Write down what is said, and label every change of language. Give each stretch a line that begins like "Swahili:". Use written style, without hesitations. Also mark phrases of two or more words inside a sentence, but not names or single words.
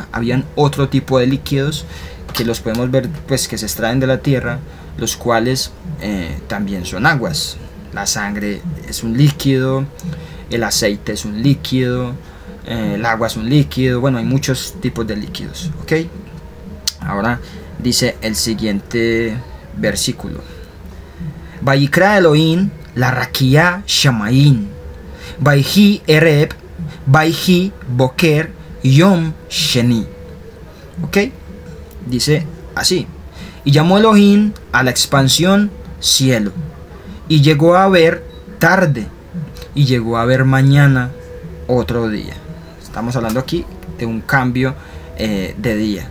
Spanish: Habían otro tipo de líquidos que los podemos ver, pues, que se extraen de la tierra, los cuales también son aguas. La sangre es un líquido, el aceite es un líquido, el agua es un líquido. Bueno, hay muchos tipos de líquidos, ¿ok? Ahora dice el siguiente versículo:
Hebrew: ויקרא אלוהים לרקיע שמיים ויהי ערב ויהי בוקר יום שני ¿Ok?
Spanish: Dice así. Y llamó Elohim a la expansión cielo. Y llegó a ver tarde. Y llegó a ver mañana otro día. Estamos hablando aquí de un cambio de día.